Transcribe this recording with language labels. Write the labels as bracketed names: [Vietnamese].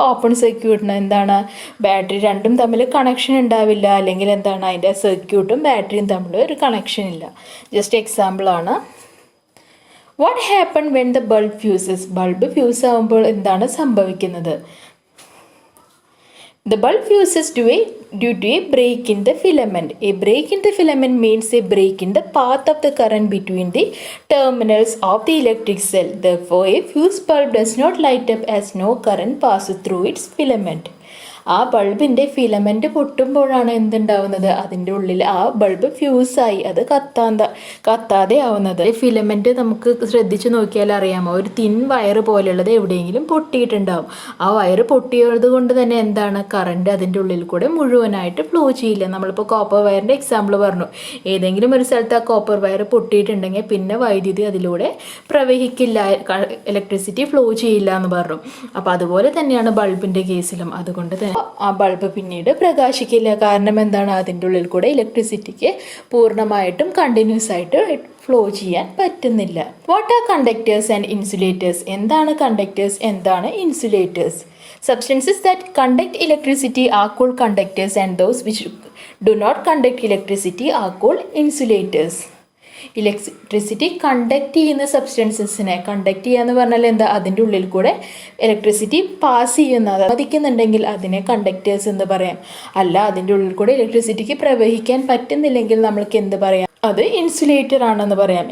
[Malayalam] Open സർക്യൂട്ടിന് എന്താണ്? Battery രണ്ടും തമ്മിൽ കണക്ഷൻ ഉണ്ടാവില്ല, അല്ലെങ്കിൽ എന്താണ്? അതിൻ്റെ സർക്യൂട്ടും ബാറ്ററിയും തമ്മിൽ ഒരു കണക്ഷൻ ഇല്ല. ജസ്റ്റ് എക്സാമ്പിളാണ്. [English] What happen when the bulb fuses? [Malayalam] Bulb fuse ആകുമ്പോൾ എന്താണ് സംഭവിക്കുന്നത്? [English] The bulb fuses due to a break in the filament. A break in the filament means a break in the path of the current between the terminals of the electric cell. Therefore, a fused bulb does not light up as no current passes through its filament. [Malayalam] ആ ബൾബിൻ്റെ filament പൊട്ടുമ്പോഴാണ് എന്തുണ്ടാവുന്നത്, അതിൻ്റെ ഉള്ളിൽ ആ bulb ഫ്യൂസായി അത് കത്താതെ ആവുന്നത്. Filament നമുക്ക് ശ്രദ്ധിച്ച് നോക്കിയാൽ അറിയാമോ, ഒരു തിൻ വയർ പോലെയുള്ളത് എവിടെയെങ്കിലും പൊട്ടിയിട്ടുണ്ടാവും. ആ വയർ പൊട്ടിയത് കൊണ്ട് തന്നെ എന്താണ്, കറണ്ട് അതിൻ്റെ ഉള്ളിൽ കൂടെ മുഴുവനായിട്ട് ഫ്ലോ ചെയ്യില്ല. നമ്മളിപ്പോൾ കോപ്പർ വയറിൻ്റെ എക്സാമ്പിൾ പറഞ്ഞു. ഏതെങ്കിലും ഒരു സ്ഥലത്ത് ആ കോപ്പർ വയർ പൊട്ടിയിട്ടുണ്ടെങ്കിൽ പിന്നെ വൈദ്യുതി അതിലൂടെ പ്രവഹിക്കില്ല, ഇലക്ട്രിസിറ്റി ഫ്ലോ ചെയ്യില്ല എന്ന് പറഞ്ഞു. അപ്പോൾ അതുപോലെ തന്നെയാണ് ബൾബിൻ്റെ കേസിലും. അതുകൊണ്ട് തന്നെ ആ ബൾബ് പിന്നീട് പ്രകാശിക്കില്ല. കാരണം എന്താണ്, അതിൻ്റെ ഉള്ളിൽ കൂടെ ഇലക്ട്രിസിറ്റിക്ക് പൂർണ്ണമായിട്ടും കണ്ടിന്യൂസ് ആയിട്ട് ഫ്ലോ ചെയ്യാൻ പറ്റുന്നില്ല. [English] What are conductors and insulators? [Malayalam] എന്താണ് കണ്ടക്ടേഴ്സ്, എന്താണ് insulators? [English] Substances that conduct electricity are called conductors and those which do not conduct electricity are called insulators. [Malayalam] Electricity conduct ചെയ്യുന്ന സബ്സ്റ്റൻസസിനെ, കണ്ടക്ട് ചെയ്യുക എന്ന് പറഞ്ഞാൽ എന്താ, അതിൻ്റെ ഉള്ളിൽ കൂടെ ഇലക്ട്രിസിറ്റി പാസ് ചെയ്യുന്നത് മതിക്കുന്നുണ്ടെങ്കിൽ അതിനെ കണ്ടക്ടേഴ്സ് എന്ന് പറയാം. അല്ല, അതിൻ്റെ ഉള്ളിൽ കൂടെ ഇലക്ട്രിസിറ്റിക്ക് പ്രവഹിക്കാൻ പറ്റുന്നില്ലെങ്കിൽ നമ്മൾക്ക് എന്ത് പറയാം, അത് ഇൻസുലേറ്റർ ആണെന്ന് പറയാം.